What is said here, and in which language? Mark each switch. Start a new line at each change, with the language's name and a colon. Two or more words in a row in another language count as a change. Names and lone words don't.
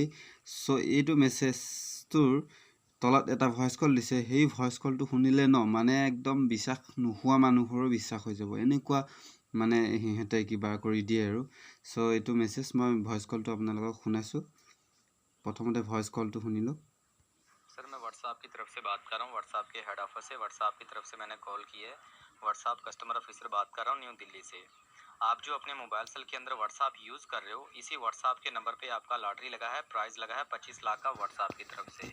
Assamese: চ' এইটো মেছেজটোৰ তলত এটা ভইচ কল দিছে। সেই ভইচ কলটো শুনিলে মানে একদম বিশ্বাস নোহোৱা মানুহৰো বিশ্বাস হৈ যাব, এনেকুৱা মানে সিহঁতে কিবা কৰি দিয়ে আৰু। চ' এইটো মেছেজ মই ভইচ কলটো আপোনালোকক শুনাইছোঁ। প্ৰথমতে ভইচ কলটো শুনিলোঁ।
Hindi: सर मैं व्हाट्सएप की तरफ से बात कर रहा हूँ, व्हाट्सएप के
English: head office
Hindi: से व्हाट्सएप की तरफ से मैंने कॉल की है। व्हाट्सएप
English: customer officer
Hindi: बात कर रहा हूँ न्यू दिल्ली से। आप जो अपने
English: mobile cell
Hindi: के अंदर व्हाट्सएप यूज़ कर रहे हो, इसी व्हाट्सएप के नंबर पे आपका लॉटरी लगा है, प्राइज़ लगा है 25 लाख का व्हाट्सएप की तरफ से।